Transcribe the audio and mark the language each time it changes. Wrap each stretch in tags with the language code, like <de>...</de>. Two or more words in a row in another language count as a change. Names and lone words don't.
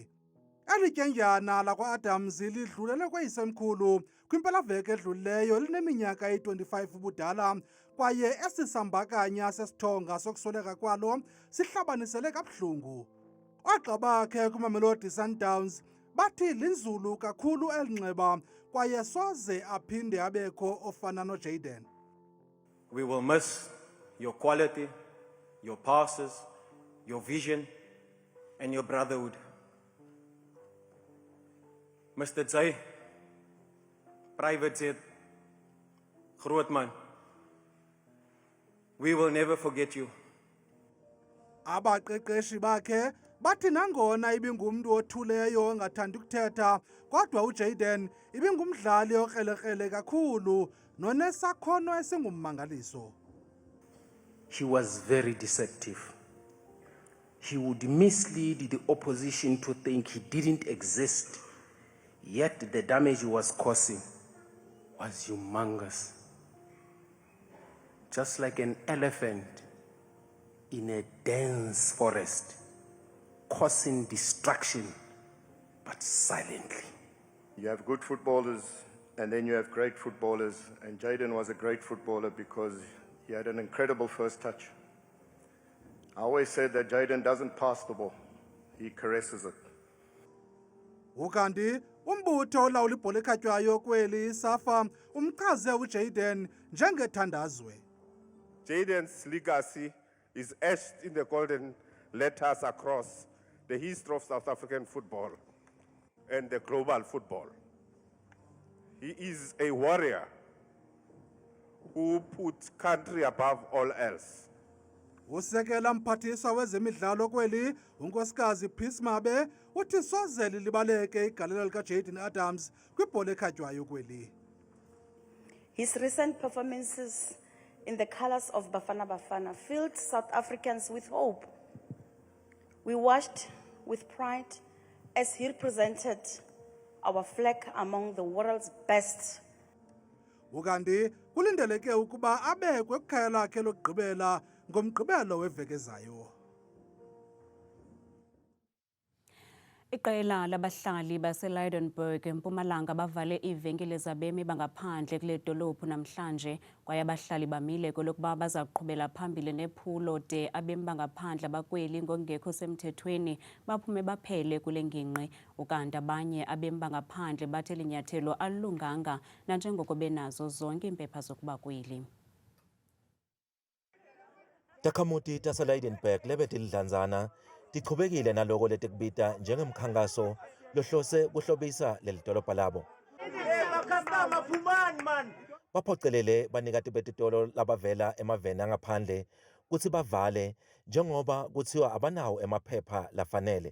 <xh>Eli tyendyana lakwa-Adams lidlulele kweyisemkhulu kwimpelaveki edlulileyo elineminyaka eyi-25 ubudala, kwaye esi sambakanya sesithonga sokusweleka kwalo sihlabanisele kabuhlungu. Oogxa bakhe kwiMamelodi Sundowns bathi linzulu kakhulu elinxeba, kwaye soze aphinde abekho ofana noJayden.</xh> <en>We will miss your quality, your passes, your vision, and your brotherhood. Mr. Zay, Private Jet, Grootman, we will never forget you.</en> <xh>Abaqeqeshi bakhe bathi nangona ibingumntu othuleyo ongathandi ukuthetha, kodwa uJayden ibingumdlali okrelekrele kakhulu nonesakhono esingummangaliso.</xh> <en>He was very deceptive. He would mislead the opposition to think he didn't exist, yet the damage he was causing was humongous. Just like an elephant in a dense forest, causing destruction, but silently. You have good footballers, and then you have great footballers, and Jayden was a great footballer because he had an incredible first touch. I always said that Jayden doesn't pass the ball, he caresses it.</en> <xh>Ukanti umbutho olawula ibhola ekhatywayo kweli SAFA umchaze uJayden njengethandazwe.</xh> <en>Jayden's legacy is etched in the golden letters across the history of South African football and the global football. He is a warrior who put country above all else.</en> <xh>Usekela mphathiswa wezemidlalo kweli unkosikazi Peace Mabe uthi soze lilibaleke igalelo likaJayden Adams kwibhola ekhatywayo kweli.</xh> <en>His recent performances in the colours of Bafana Bafana filled South Africans with hope. We watched with pride as he represented our flag among the world's best.</en> <xh>Ukanti kulindeleke ukuba abekwe kwikhaya lakhe lokugqibela ngomgqibelo weveki ezayo. Iqela labahlali baseLydenburg eMpumalanga bavale iivenkile zabemi bangaphandle kule dolophu namhlanje kwaye abahlali bamile kolokuba baza kuqhubela phambili nephulo de abemi bangaphandle abakweli ngokungekho semthethweni baphume baphele kule ngingqi ukanti abanye abemi bangaphandle bathi linyathelo alilunganga nanjengoko benazo zonke iimpepha zokuba kweli.</xh> <ss>Takhamuti taseLydenburg lebetilidlanzana tichubekile naloko letikubita njengemkhankaso lohlose kuhlobisa leli dolobha labo. Baphocelele banikati betitolo labavela emaveni angaphandle kutsi bavale njengoba kuthiwa abanawo emaphepha lafanele.</ss>